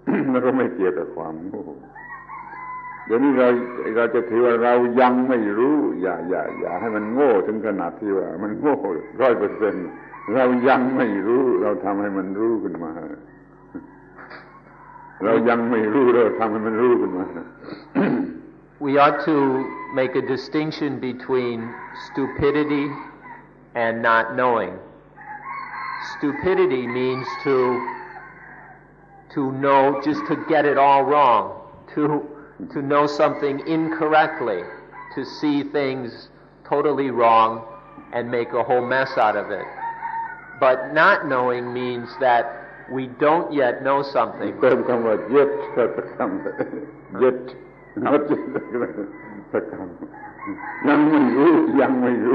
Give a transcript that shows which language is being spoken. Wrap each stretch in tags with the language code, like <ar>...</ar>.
<th>แล้วก็ไม่เกี่ยวกับความโง่เดี๋ยวนี้เราจะถือว่าเรายังไม่รู้อย่าให้มันโง่ถึงขนาดที่ว่ามันโง่ 100% เรายังไม่รู้เราทำให้มันรู้ขึ้นมาเรายังไม่รู้เราทำให้มันรู้ขึ้นมา</th> <en>We ought to make a distinction between stupidity and not knowing. Stupidity means to know, just to get it all wrong, to know something incorrectly, to see things totally wrong and make a whole mess out of it. But not knowing means that we don't yet know something.</en> <th>เติมคำว่า yet สักคำ yet สักคำยังไม่รู้</th>